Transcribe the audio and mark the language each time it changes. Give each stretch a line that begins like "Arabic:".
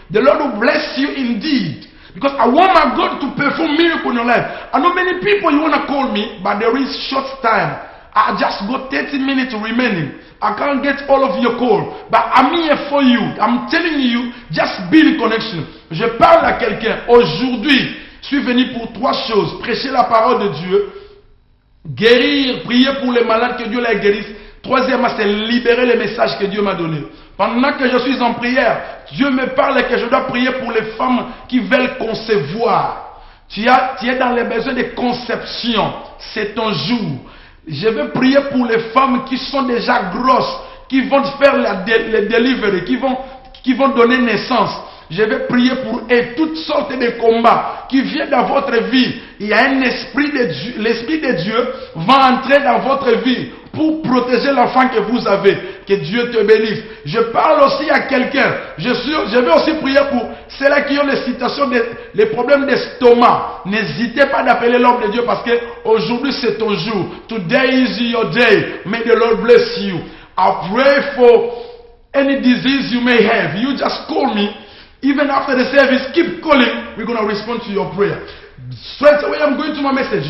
English: The Lord will bless you indeed. Because I want my God to perform miracle in your life. I know many people you wanna call me, but there is short time. I just got 30 minutes remaining. I can't get all of your calls. But I'm here for you. I'm telling you, just build connection.
French: Je parle à quelqu'un. Aujourd'hui, je suis venu pour 3 choses. Prêcher la parole de Dieu. Guérir, prier pour les malades que Dieu les guérisse. Troisièmement, c'est libérer les messages que Dieu m'a donnés. Pendant que je suis en prière, Dieu me parle et que je dois prier pour les femmes qui veulent concevoir. Tu es dans les besoins de conception. C'est ton jour. Je veux prier pour les femmes qui sont déjà grosses, qui vont faire les
English: delivery,
French: qui vont donner naissance. Je vais prier pour eux, toutes sortes de combats qui viennent dans votre vie. Il y a un esprit de Dieu, l'esprit de Dieu va entrer dans votre vie pour protéger l'enfant que vous avez. Que Dieu te bénisse. Je parle aussi à quelqu'un. Je vais aussi prier pour ceux-là qui ont les situations, les problèmes d'estomac. N'hésitez pas d'appeler l'homme de Dieu parce que aujourd'hui c'est ton jour.
English: Today is your day. May the Lord bless you. I pray for any disease you may have. You just call me. Even after the service, keep calling. We're going to respond to your prayer. Straight away, I'm going to my message.